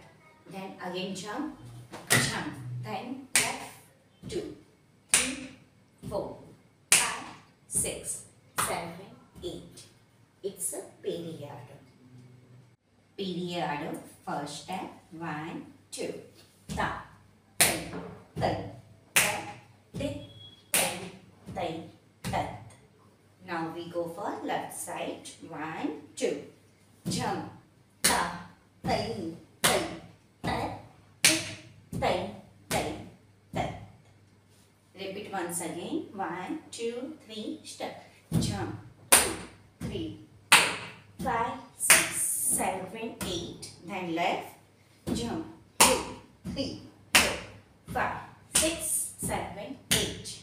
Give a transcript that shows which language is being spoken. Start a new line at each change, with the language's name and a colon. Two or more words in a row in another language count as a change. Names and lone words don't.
English: Then again jump. Jump. Then left. 2, 3, 4, 5, 6, 7, 8. It's a Peri Adavu. Peri Adavu. First step. 1, 2. Ta, tai, tai, ta, dit, tai, tai, tat. Now we go for left side. 1, 2. Jump. Ta, tai, tai, tat, dit, tai, tai, tat. Repeat once again. 1, 2, 3. Step. Jump. 2, 3, 4, 5, 6, 7, 8. Then left. Jump. 2, 3, 4, 5, 6, 7, 8.